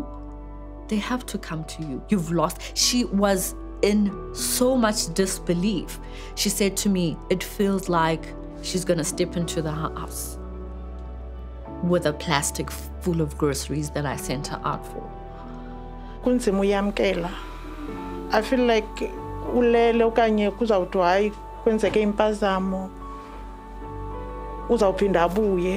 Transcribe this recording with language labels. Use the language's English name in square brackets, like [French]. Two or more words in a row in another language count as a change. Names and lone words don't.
[English] They have to come to you. You've lost. She was in so much disbelief. She said to me, it feels like she's gonna step into the house with a plastic full of groceries that I sent her out for. [Xhosa] Kunzima uyamkela. [English] I feel like [Xhosa] ulele okanye kuzawuthi hayi kwenzeke impazamo uzawuphinda abuye.